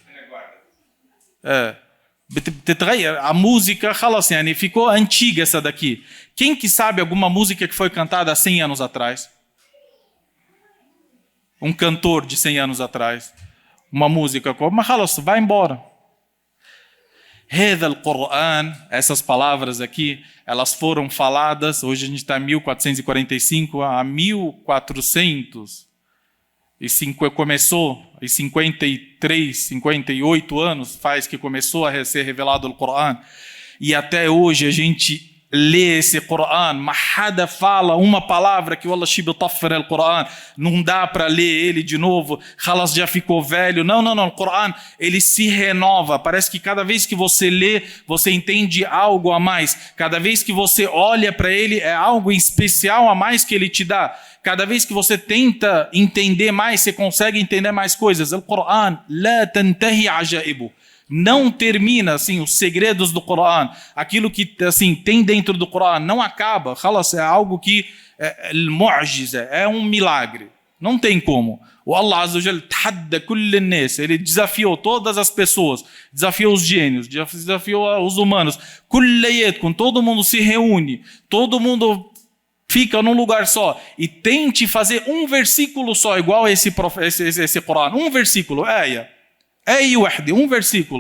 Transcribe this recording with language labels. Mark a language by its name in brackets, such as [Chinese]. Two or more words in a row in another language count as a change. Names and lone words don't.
[Portuguese] A música ficou antiga essa daqui. Quem que sabe alguma música que foi cantada há 100 anos atrás? Um cantor de 100 anos atrás. Uma música, mas vai embora. [Arabic] هذا القرآن, [Portuguese] essas palavras aqui, elas foram faladas, hoje a gente está em 1445, há 1400 começou, e 53, 58 anos faz que começou a ser revelado o Qur'an, e até hoje a gente lê esse Qur'an, Mahada fala uma palavra que o Allah shibitafar o Qur'an, não dá para ler ele de novo, Khalas já ficou velho, não, o Qur'an, ele se renova, parece que cada vez que você lê, você entende algo a mais, cada vez que você olha para ele, é algo especial a mais que ele te dá, cada vez que você tenta entender mais, você consegue entender mais coisas, o Qur'an, [Arabic] لا تنتهي عجائبه, [Portuguese] não termina, assim, os segredos do Qur'an, aquilo que, assim, tem dentro do Qur'an, não acaba, é algo que, é um milagre, não tem como. O Allah [Arabic] عز وجل تحدى كل الناس, [Portuguese] ele desafiou todas as pessoas, desafiou os gênios, desafiou os humanos, quando todo mundo se reúne, todo mundo fica num lugar só e tente fazer um versículo só, igual esse Qur'an, um versículo, um versículo.